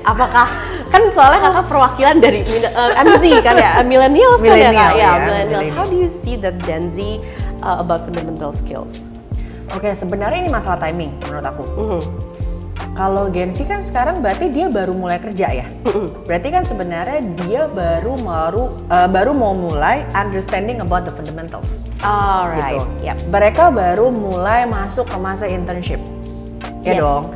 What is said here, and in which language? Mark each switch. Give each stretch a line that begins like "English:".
Indonesian: Apakah kan soalnya kakak perwakilan dari MZ kan ya, millennials kan ya kak? Ya, millennials.
English: How do you see that Gen Z about fundamental skills?
Indonesian: Oke, sebenarnya ini masalah timing menurut aku. Kalau Gen Z kan sekarang berarti dia baru mulai kerja ya. Berarti kan sebenarnya dia baru mau mulai
English: understanding about the fundamentals. Alright.
Indonesian: Gitu. Mereka baru mulai masuk ke masa internship. Ya dong.